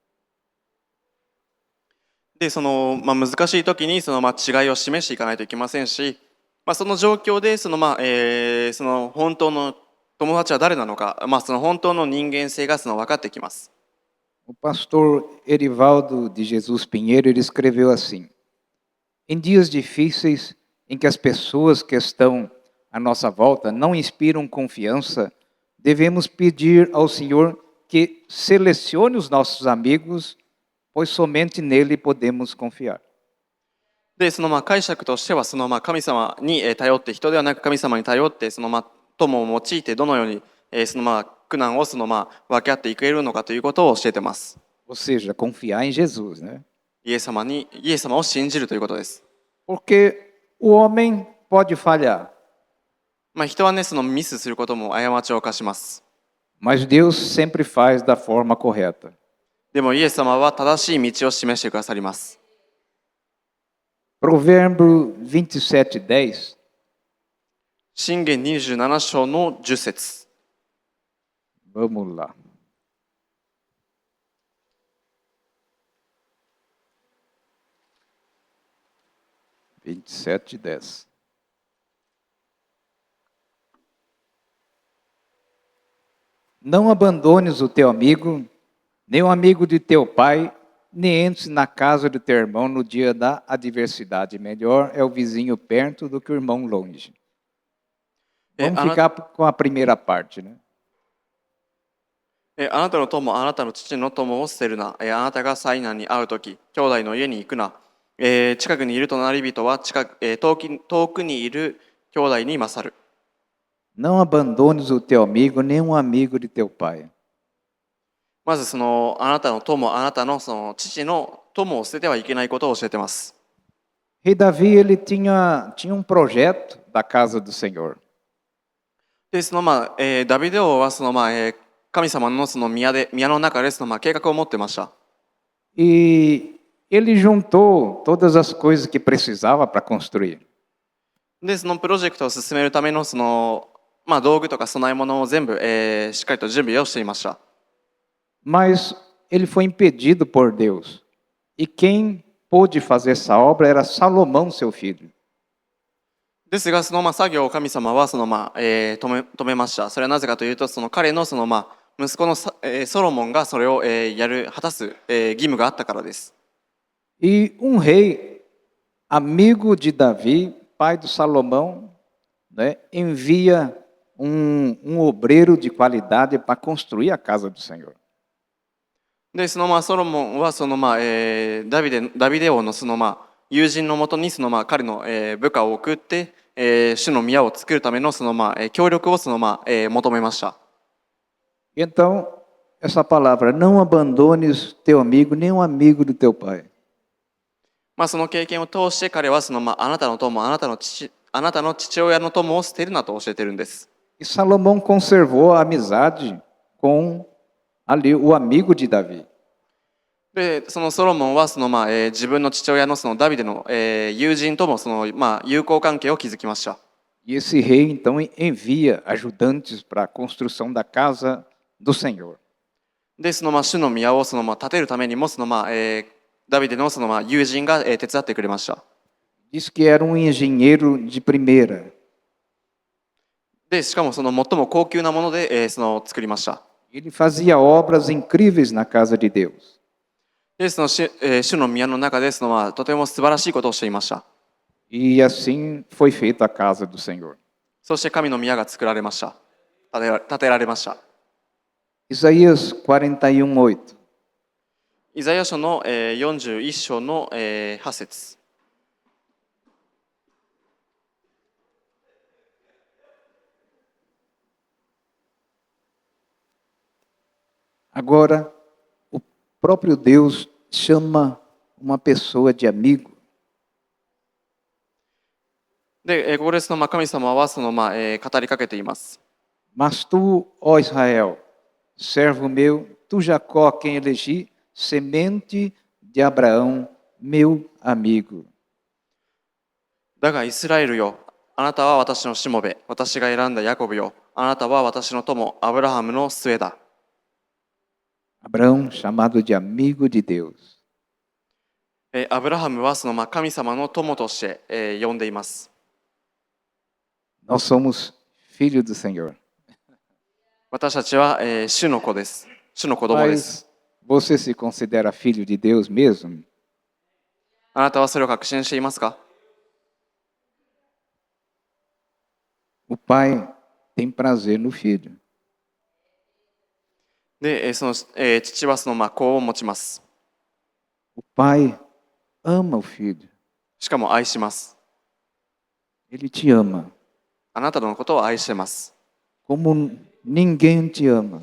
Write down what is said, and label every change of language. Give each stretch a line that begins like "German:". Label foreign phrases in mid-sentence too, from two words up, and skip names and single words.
Japanese: で、難しい時に違いを示していかないといけませんし、その状況で本当の友達は誰なのか、本当の人間性が分かってきます。
Portuguese: O pastor Erivaldo de Jesus Pinheiro, ele escreveu assim: em dias difíceis em que as pessoas que estão à nossa volta não inspiram confiança, devemos pedir ao Senhor que selecione os nossos amigos, pois somente nele podemos confiar.
Japanese: で、解釈としては神様に頼って、人ではなく神様に頼って、友を用いてどのように苦難を分け合っていけるのかということを教えてます。
Portuguese: Ou seja, confiar em Jesus, né?
Japanese: イエス様を信じるということです。
Portuguese: Porque o homem pode falhar.
Japanese: 人はね、ミスすることも過ちを犯します。
Portuguese: Mas Deus sempre faz da forma correta.
Japanese: でもイエス様は正しい道を示してくださります。
Portuguese: Provérbio 27:10.
Japanese: 箴言27章の10節。
Portuguese: Vamos lá. Não abandones o teu amigo, nem o amigo de teu pai, nem entres na casa do teu irmão no dia da adversidade. Melhor é o vizinho perto do que o irmão longe. Vamos ficar com a primeira parte, né?
Japanese: あなたの友、あなたの父の友を捨てるな。あなたが災難に遭うとき、兄弟の家に行くな。近くにいる隣人は遠くにいる兄弟に勝る。
Portuguese: Não abandones o teu amigo, nem um amigo de teu pai.
Japanese: まずあなたの友、あなたの父の友を捨ててはいけないことを教えてます。
Portuguese: Rei Davi, ele tinha um projeto da casa do Senhor.
Japanese: で、ダビデ王は神様のその宮の中で計画を持ってました。
Portuguese: E ele juntou todas as coisas que precisava para construir.
Japanese: で、そのプロジェクトを進めるための道具とか備え物を全部、しっかりと準備をしていました。
Portuguese: Mas ele foi impedido por Deus. E quem pôde fazer essa obra era Salomão, seu filho.
Japanese: ですが、作業を神様は止めました。それはなぜかというと、彼の息子のソロモンがそれを、果たす、義務があったからです。
Portuguese: E um rei, amigo de Davi, pai do Salomão, né, envia um obreiro de qualidade para construir a casa do Senhor.
Japanese: で、ソロモンはダビデ王の友人のもとに彼の、部下を送って、主の宮を作るための協力を求めました。
Portuguese: Então, essa palavra, não abandones teu amigo, nem um amigo do teu pai.
Japanese: その経験を通して彼はあなたの友、あなたの父親の友を捨てるなと教えているんです。
Portuguese: E Salomão conservou a amizade com ali o amigo de Davi.
Japanese: で、ソロモンは自分の父親のダビデの、友人とも友好関係を築きました。
Portuguese: E esse rei então envia ajudantes para a construção da casa do Senhor.
Japanese: で、主の宮を建てるためにもダビデの友人が、手伝ってくれました。
Portuguese: Diz que era um engenheiro de primeira.
Japanese: で、しかも最も高級なもので、作りました。
Portuguese: Ele fazia obras incríveis na casa de Deus.
Japanese: で、主の宮の中でとても素晴らしいことをしていました。
Portuguese: E assim foi feita a casa do Senhor.
Japanese: そして神の宮が作られました。建てられました。
Portuguese: Isaías 41:8.
Japanese: イザヤ書の、41章の、8節。
Portuguese: Agora, o próprio Deus chama uma pessoa de amigo.
Japanese: で、ここで神様は語りかけています。
Portuguese: Mas tu, ó Israel, servo meu, tu Jacó, a quem elegi, semente de Abraão, meu amigo.
Japanese: だがイスラエルよ、あなたは私のしもべ、私が選んだヤコブよ、あなたは私の友、アブラハムの末だ。
Portuguese: Abraão, chamado de amigo de Deus.
Japanese: アブラハムは神様の友として、呼んでいます。
Portuguese: Nós somos filhos do Senhor.
Japanese: 私たちは、主の子です。主の子供です。
Portuguese: Mas você se considera filho de Deus mesmo?
Japanese: あなたはそれを確信していますか？
Portuguese: O pai tem prazer no filho.
Japanese: で、父は子を持ちます。
Portuguese: O pai ama o filho.
Japanese: しかも愛します。
Portuguese: Ele te ama.
Japanese: あなたのことを愛しています。
Portuguese: Como ninguém te ama.